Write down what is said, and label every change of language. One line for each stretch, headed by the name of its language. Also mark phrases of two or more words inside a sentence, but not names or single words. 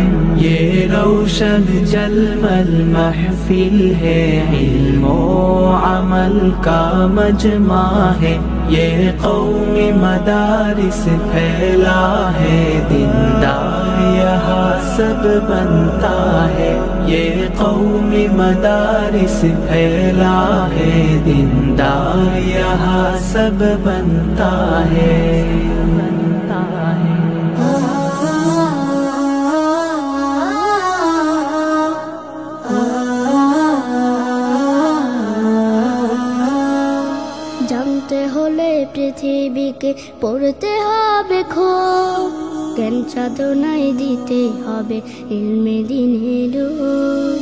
Urdu: یہ روشن جلمل محفل ہے، علم و عمل کا مجمع ہے، یہ قومی مدارس پھیلا ہے، دیندار یہاں سب بنتا ہے۔ یہ قومی مدارس پھیلا ہے، دیندار یہاں سب بنتا ہے، بنتا ہے۔
Bangla: জানতে হলে পৃথিবীকে পড়তে হবে খুব, জ্ঞান সাধনায় দিতে হবে ইলমে দ্বীনের রূপ।